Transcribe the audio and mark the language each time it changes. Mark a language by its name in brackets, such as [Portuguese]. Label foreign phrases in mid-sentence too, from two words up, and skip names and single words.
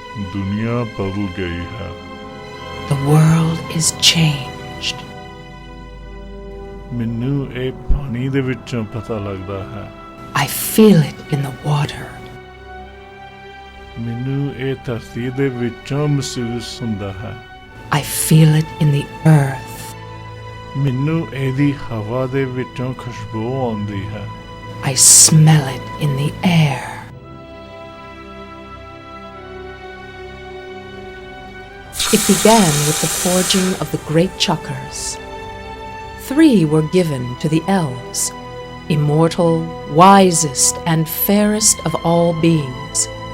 [Hindi] दुनिया बदल गई है। [English] The world is changed. [Punjabi] ਮੈਨੂੰ ਇਹ ਪਾਣੀ ਦੇ ਵਿੱਚੋਂ ਪਤਾ ਲੱਗਦਾ ਹੈ। [English] I feel it in the water. [Punjabi] ਮੈਨੂੰ ਇਹ ਧਰਤੀ ਦੇ ਵਿੱਚੋਂ ਮਹਿਸੂਸ ਹੁੰਦਾ ਹੈ। [English] I feel it in the earth. [Punjabi] ਮੈਨੂੰ ਇਹਦੀ ਹਵਾ ਦੇ ਵਿੱਚੋਂ ਖੁਸ਼ਬੂ ਆਉਂਦੀ ਹੈ। [English] I smell it in the air. It began with the forging of the great Chakkars. 3 were given to the elves, immortal, wisest, and fairest of all beings.